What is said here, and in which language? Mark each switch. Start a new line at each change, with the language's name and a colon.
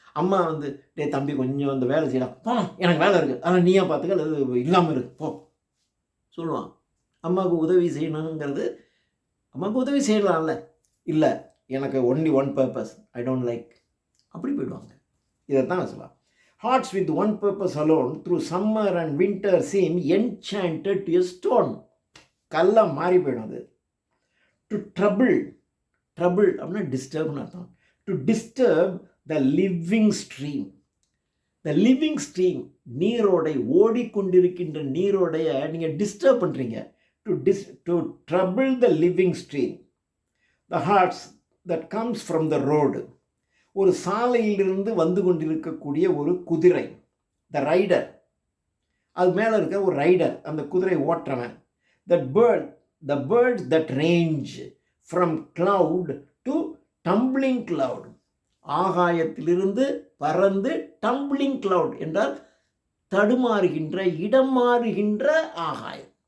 Tamil: அம்மா வந்து டே தம்பி கொஞ்சம் அந்த வேலை செய்யலாம், போ எனக்கு வேலை இருக்குது, ஆனால் நீயா பார்த்துக்க, அல்லது இல்லாமல் இருக்கு போ சொல்லுவான். அம்மாவுக்கு உதவி செய்யணுங்கிறது, அம்மாவுக்கு உதவி செய்யலாம்ல, இல்லை எனக்கு
English: only one purpose, I don't like,
Tamil: அப்படி போயிடுவாங்க. இதைத்தான் சொல்லலாம்.
English: Hearts with one purpose alone, through summer and winter seem enchanted to a stone.
Tamil: கல்லா மாறி போயிடும் அது.
English: To trouble
Tamil: அப்படின்னா டிஸ்டர்ப்னு அர்த்தம்.
English: To disturb the living stream. The living stream,
Tamil: நீரோடை, ஓடிக்கொண்டிருக்கின்ற நீரோடைய நீங்கள் டிஸ்டர்ப் பண்ணுறீங்க.
English: To trouble the living stream. The hearts that comes from the road.
Tamil: ஒரு சாலையிலிருந்து வந்து கொண்டிருக்கக்கூடிய ஒரு குதிரை, த ரைடர், அது மேலே இருக்க ஒரு ரைடர், அந்த குதிரை ஓட்டுறவன்.
English: the birds that range from cloud to tumbling cloud,
Tamil: ஆகாயத்திலிருந்து பறந்து டம்பிளிங் கிளவுட் என்றால் தடுமாறுகின்ற, இடம் மாறுகின்ற ஆகாயம்.